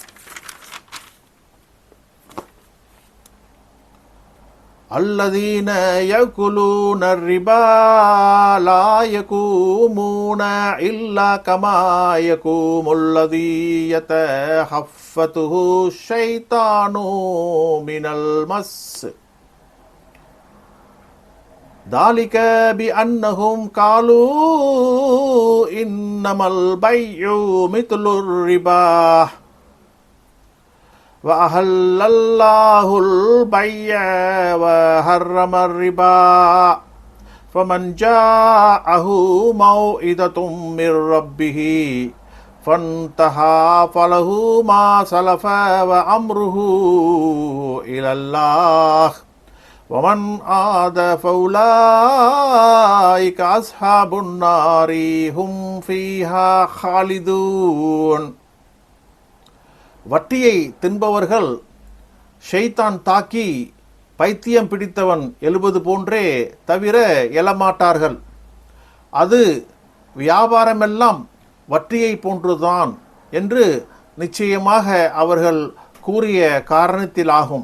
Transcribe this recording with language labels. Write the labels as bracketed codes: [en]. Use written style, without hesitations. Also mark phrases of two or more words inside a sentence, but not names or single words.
[ar] الذين يأكلون الربا لا يقومون إلا كما يقوم الذي يتخبطه الشيطان من المس ذلك بأنهم قالوا إنما البيع مثل الربا وأحل الله البيع وحرم الربا فمن جاءه موعظة من ربه فانتهى فله ما سلف وأمره إلى الله ومن عاد فأولئك أصحاب النار هم فيها خالدون. [ta] வட்டியை தின்பவர்கள் ஷைத்தான் தாக்கி பைத்தியம் பிடித்தவன் எழுவது போன்றே தவிர எழமாட்டார்கள். அது வியாபாரமெல்லாம் வட்டியை போன்றுதான் என்று நிச்சயமாக அவர்கள் கூறிய காரணத்திலாகும்.